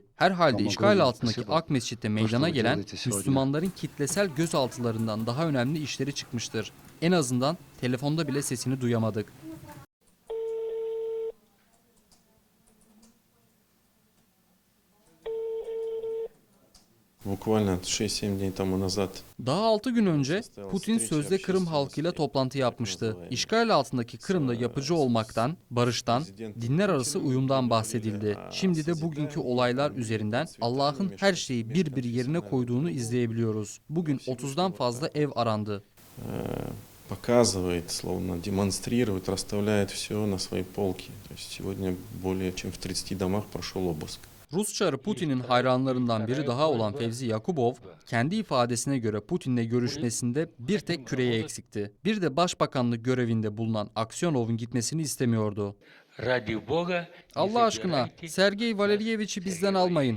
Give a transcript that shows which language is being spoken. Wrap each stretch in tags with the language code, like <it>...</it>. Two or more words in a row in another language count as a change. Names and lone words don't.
<tr>Herhalde işgal altındaki Ak Mescid'de meydana gelen Müslümanların kitlesel gözaltılarından daha önemli işleri çıkmıştır. En azından telefonda bile sesini duyamadık.</tr> <ru>Буквально 6-7 дни тому назад.</ru> <tr>Daha 6 gün önce Putin sözde Kırım halkıyla toplantı yapmıştı. İşgal altındaki Kırım'da yapıcı olmaktan, barıştan, dinler arası uyumdan bahsedildi. Şimdi de bugünkü olaylar üzerinden Allah'ın her şeyi bir yerine koyduğunu izleyebiliyoruz. Bugün 30'dan fazla ev arandı.</tr> <ru>Показывает, словно демонстрирует, расставляет все на свои полки. То есть сегодня более чем в 30 домах прошел обыск.</ru> <tr>Rus çarı Putin'in hayranlarından biri daha olan Fevzi Yakubov, kendi ifadesine göre Putin'le görüşmesinde bir tek küreği eksikti. Bir de başbakanlık görevinde bulunan Aksionov'un gitmesini istemiyordu. Allah aşkına Sergey Valeriyevich'i bizden almayın.</tr>